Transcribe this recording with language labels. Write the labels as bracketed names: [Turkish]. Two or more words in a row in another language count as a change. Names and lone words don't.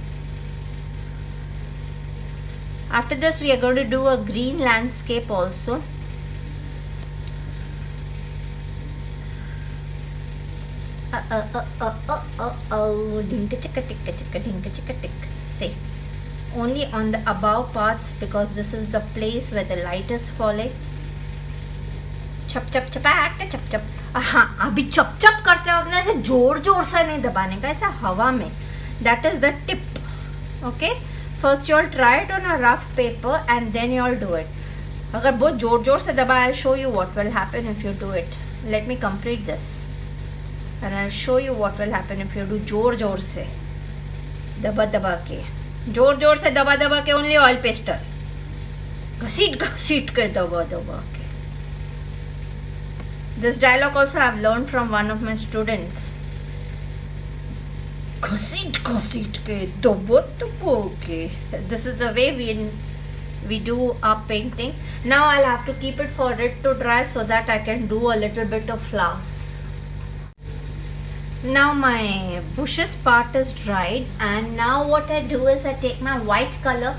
[English] After this we are going to do a green landscape also. Dinka chicka ticka chicka dinka chicka tick. See, only on the above parts, because this is the place where the light is falling. चप चप चपाट चप चप. [Hindi] हाँ, अभी चप चप करते वक्त ऐसे जोर जोर से नहीं दबाने का, ऐसा हवा में. [English] That is the tip. Okay, first you all try it on a rough paper and then you all do it. [Hindi] अगर बहुत जोर जोर से दबाए, [English] I'll show you what will happen if you do it. Let me complete this and I'll show you what will happen if you do [Hindi] जोर जोर से दबा दबा के, जोर जोर से दबा दबा के, [English] only oil pastel, [Hindi] घसीट घसीट के दबा दबा के. [English] This dialogue also I have learned from one of my students. [Hindi] घसीट घसीट के दबा दबा के. [English] This is the way we do our painting. Now I'll have to keep it for it to dry so that I can do a little bit of flowers. Now my bushes part is dried, and now what I do is I take my white color.